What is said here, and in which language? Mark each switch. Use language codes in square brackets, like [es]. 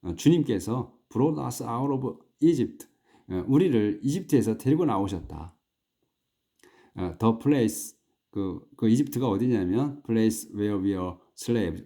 [ko] 주님께서 [en] brought us out of Egypt. [ko] 우리를 이집트에서 데리고 나오셨다. [en] The place [ko] 그 이집트가 어디냐면 [en] place where we are slaves.